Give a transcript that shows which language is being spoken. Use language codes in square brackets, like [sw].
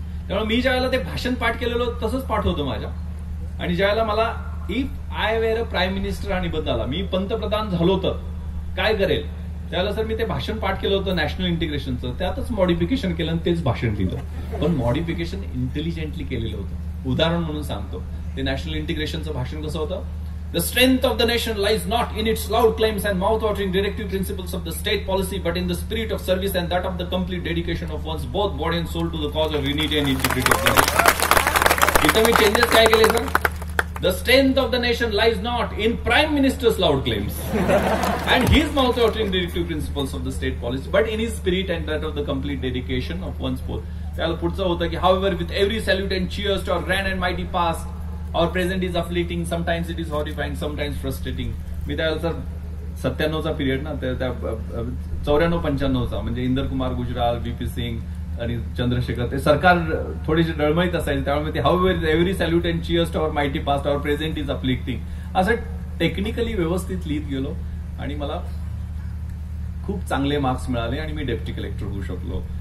[mr] त्यामुळे मी ज्यावेळेला ते भाषण पाठ केलेलं तसंच पाठ होतं माझ्या. आणि ज्यावेळेला मला [en] if I were a prime minister [mr] हा निबंध आला, मी पंतप्रधान झालो तर काय करेल, त्यावेळेला सर मी ते भाषण पाठ केलं होतं नॅशनल इंटिग्रेशनचं. त्यातच मॉडिफिकेशन केलं आणि तेच भाषण लिहिलं. पण मॉडिफिकेशन इंटेलिजंटली केलेलं होतं. उदाहरण म्हणून सांगतो, ते नॅशनल इंटिग्रेशनचं भाषण कसं होतं. [en] The strength of the nation lies not in its loud claims and mouth-watering directive principles of the state policy, but in the spirit of service and that of the complete dedication of one's both body and soul to the cause of unity and integrity of the nation. [mr] इथं मी changes काय केले sir? [en] The strength of the nation lies not in Prime Minister's loud claims and his mouth-watering directive principles of the state policy, but in his spirit and that of the complete dedication of one's both. [mr] त्याला पुढचं होतं की [en] however with every salute and cheers to our grand and mighty past, our present is afflicting, sometimes it is horrifying, sometimes frustrating. [mr] मी त्यावेळेला sir 97चा period ना, त्या 94-95चा, म्हणजे Inder Kumar Gujral, VP Singh आणि चंद्रशेखर, ते सरकार थोडीशी डळमळीत असायचे. त्यामुळे ते [en] how every salute and cheers to our mighty past, our present is afflicting, [mr] असं टेक्निकली व्यवस्थित लिहित गेलो आणि मला खूप चांगले मार्क्स मिळाले आणि मी डेप्टी कलेक्टर होऊ शकलो.